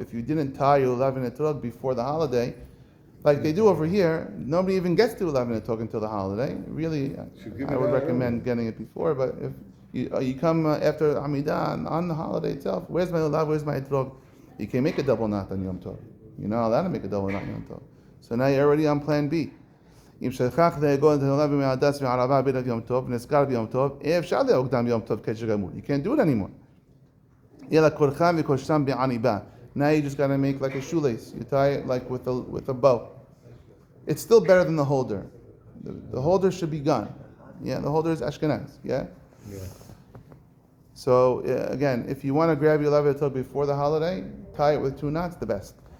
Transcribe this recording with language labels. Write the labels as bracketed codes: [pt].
[en] If you didn't tie your lulav and etrog before the holiday, like they do over here, nobody even gets to lulav and etrog until the holiday. Really, I would recommend getting it before. But if you come after Hamidah on the holiday itself, where's my lulav? Where's my etrog? You can make a double knot on Yom Tov. You're not allowed to make a double knot on Yom Tov. So now you're already on Plan B. [he] אם שכח לאגוד את הלולב מהדס וערבה בערב יום טוב, ונזכר ביום טוב, אפשר לאוגדם ביום טוב קשר גמור. [en] You can't do it anymore. [he] אלא כורחם וקושרם בעניבה. [en] Now you just gotta make like a shoelace. You tie it like with a bow. It's still better than the holder. The holder should be gone. Yeah, the holder is Ashkenaz. Yeah. So again, if you want to grab your lulav etrog before the holiday, tie it with two knots. The best.